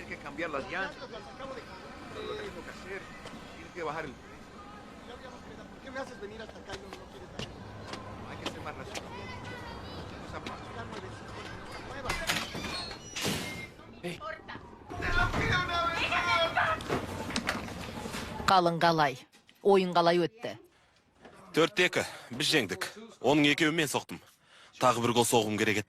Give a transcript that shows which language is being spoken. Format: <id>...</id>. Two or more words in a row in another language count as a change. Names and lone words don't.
<es>cambiar las llantas. Lo que tengo que hacer, tiene que bajar el... ¿Por qué me haces venir hasta acá y no quieres dar? Hay que ser más racional.</es> <kk>Қалың қалай? Ойын қалай өтті? 4-2, біз жеңдік. Оның екеуін мен соқтым. Тағы бір гол соғым керек еді.</kk>